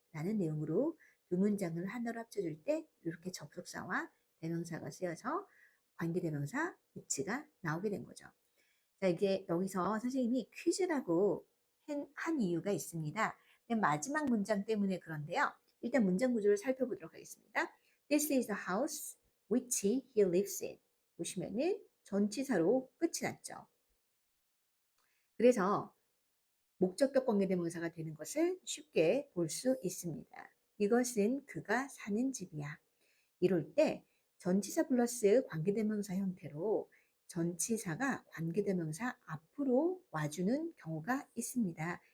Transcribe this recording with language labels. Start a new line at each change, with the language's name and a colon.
Korean: 라는 내용으로 두 문장을 하나로 합쳐줄 때 이렇게 접속사와 대명사가 쓰여서 관계대명사 위치가 나오게 된 거죠. 자, 이게 여기서 선생님이 퀴즈라고 한 이유가 있습니다. 맨 마지막 문장 때문에 그런데요. 일단 문장 구조를 살펴보도록 하겠습니다.
English: This is the house which he lives in.
Korean: 보시면은 전치사로 끝이 났죠. 그래서 목적격 관계대명사가 되는 것을 쉽게 볼 수 있습니다. 이것은 그가 사는 집이야. 이럴 때 전치사 플러스 관계대명사 형태로 전치사가 관계대명사 앞으로 와주는 경우가 있습니다.